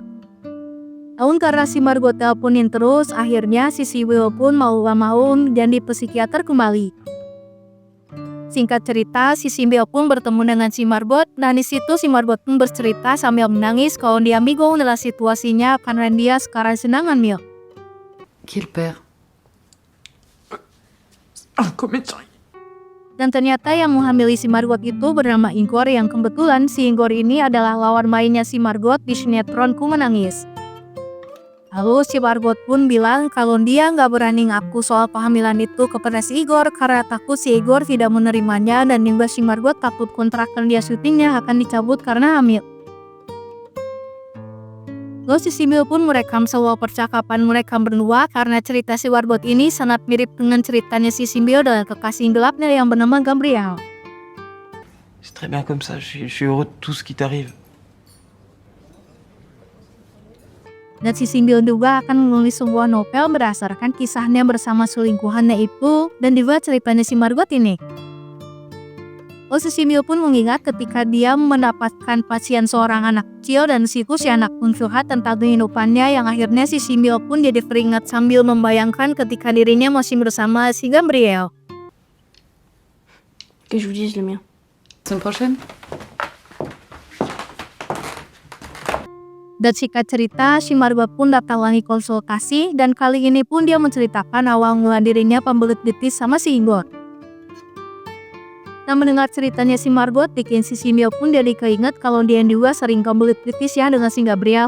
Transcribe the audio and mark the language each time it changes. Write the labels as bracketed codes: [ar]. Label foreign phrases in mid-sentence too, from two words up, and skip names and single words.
[id] Namun karena si Margot teleponin terus, akhirnya si Simbil pun mau gak mau menjadi psikiater kembali. Singkat cerita, si Simbil pun bertemu dengan si Margot dan di situ si Margot pun bercerita sambil menangis kalau dia bingung dalam situasinya karena dia sekarang sedang hamil. [fr] Qui est le père? Un comédien. [id] Dan ternyata yang menghamili si Margot itu bernama Igor yang kebetulan si Igor ini adalah lawan mainnya si Margot di sinetron Ku Menangis. Lalu si Margot pun bilang kalau dia nggak berani ngaku soal kehamilan itu kepada si Igor karena takut si Igor tidak menerimanya dan juga si Margot takut kontrak kerja syutingnya akan dicabut karena hamil. Lalu si Simbil pun merekam sebuah percakapan mereka berdua karena cerita si Margot ini sangat mirip dengan ceritanya si Simbil dengan kekasih gelapnya yang bernama Gabriel. [fr] C'est très bien comme ça, je suis heureux de tout ce qui t'arrive. [id] Dan si Simbil juga akan menulis sebuah novel berdasarkan kisahnya bersama selingkuhannya itu dan juga ceritanya si Margot ini. Lalu si Simbil pun mengingat ketika dia mendapatkan pasien seorang anak kecil dan situ si anak pun curhat tentang kehidupannya yang akhirnya si Simbil pun jadi teringat sambil membayangkan ketika dirinya masih bersama si Gabriel. [fr] Que je vous dise le mien. Semaine prochaine? [id] Dan singkat cerita, si Margot pun datang lagi konsultasi dan kali ini pun dia menceritakan awal mula dirinya pembelit betis sama si Igor. Dan mendengar ceritanya si Margot, bikin si Simbil pun jadi keinget kalau dia juga sering pembelit betis ya dengan si Gabriel.